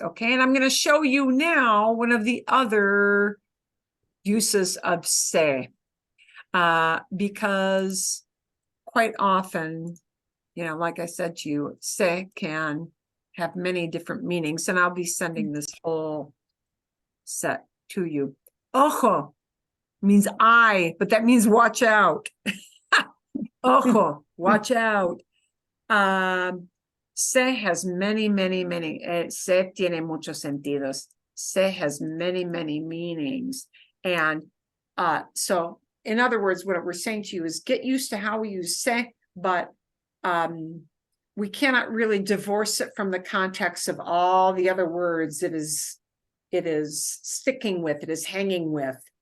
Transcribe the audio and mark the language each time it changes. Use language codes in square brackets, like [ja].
[en] Okay, and I'm going to show you now one of the other uses of se, because quite often, you know, like I said to you, se can have many different meanings, and I'll be sending this whole set to you. Ojo means eye, but that means watch out. Ojo, watch out. Se has many, [es] se tiene muchos sentidos. [en] Se has many meanings. And so, in other words, what we're saying to you is get used to how we use se, but we cannot really divorce it from the context of all the other words it is sticking with, it is hanging with.